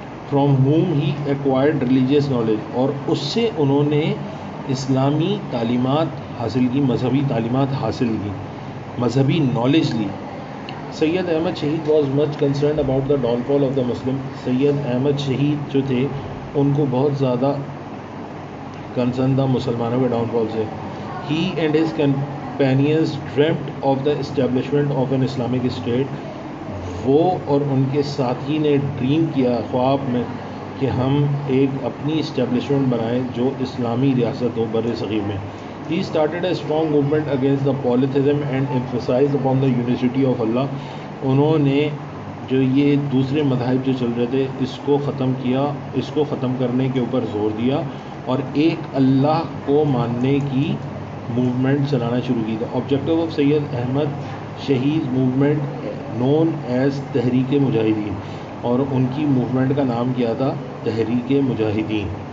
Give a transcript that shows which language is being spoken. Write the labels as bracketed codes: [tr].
[en] from home ہی acquired religious knowledge, [ur] اور اس سے انہوں نے اسلامی تعلیمات حاصل کی، مذہبی تعلیمات حاصل کی، مذہبی نالج لی. [en] Syed Ahmad Shaheed was much concerned about the downfall of the Muslim. [ur] سید احمد شہید جو تھے ان کو بہت زیادہ کنسرن تھا مسلمانوں کے ڈاؤن فال سے. [en] He and his companions dreamt of the establishment of an Islamic state. [ur] وہ اور ان کے ساتھی نے ڈریم کیا، خواب میں، کہ ہم ایک اپنی اسٹیبلشمنٹ بنائیں جو اسلامی ریاست ہو بر صغیر میں. [en] He started a strong movement against the polytheism and emphasized upon the unity of Allah. [ur] انہوں نے جو یہ دوسرے مذاہب جو چل رہے تھے اس کو ختم کیا، اس کو ختم کرنے کے اوپر زور دیا، اور ایک اللہ کو ماننے کی موومنٹ چلانا شروع کی. [en] objective of Syed Ahmad Shaheed movement known as Tehreek Mujahideen, [ur] اور ان کی موومنٹ کا نام کیا تھا؟ تحریک مجاہدین.